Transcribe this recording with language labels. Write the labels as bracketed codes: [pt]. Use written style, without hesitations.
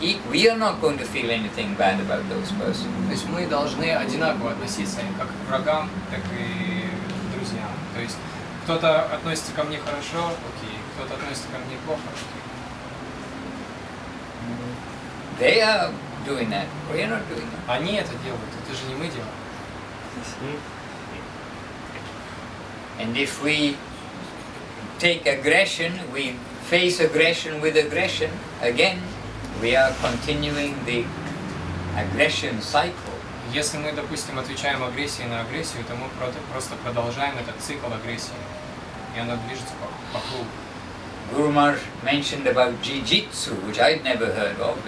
[en] We are not going to feel anything bad about those persons. [ru] То есть мы должны одинаково относиться как к врагам, так и к друзьям. То есть кто-то относится ко мне хорошо, окей, кто-то относится ко мне плохо, окей. [en] They are doing that, we are not doing that. [ru] Они это делают, это же не мы делаем. [en] And if we take aggression, we face aggression with aggression, again, we are continuing the aggression cycle. [ru] Если мы, допустим, отвечаем агрессией на агрессию, то мы просто продолжаем этот цикл агрессии, и она движется по кругу. [en] Guru Maharaj mentioned about jiu-jitsu, which I'd never heard of.